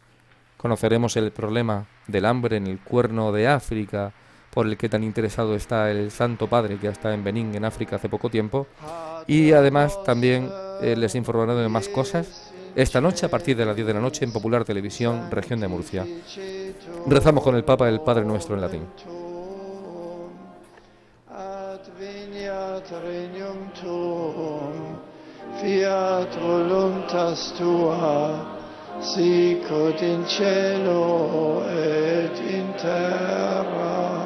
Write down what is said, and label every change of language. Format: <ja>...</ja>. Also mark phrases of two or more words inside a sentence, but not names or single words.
<es>Conoceremos el problema del hambre en el Cuerno de África, por el que tan interesado está el Santo Padre, que está en Benín, en África, hace poco tiempo. Y además también les informaré de más cosas esta noche a partir de las 10 de la noche en Popular Televisión, Región de Murcia. Rezamos con el Papa el Padre Nuestro en latín.</es> <la>Fiat voluntas tua, sicut in cielo et in terra.</la>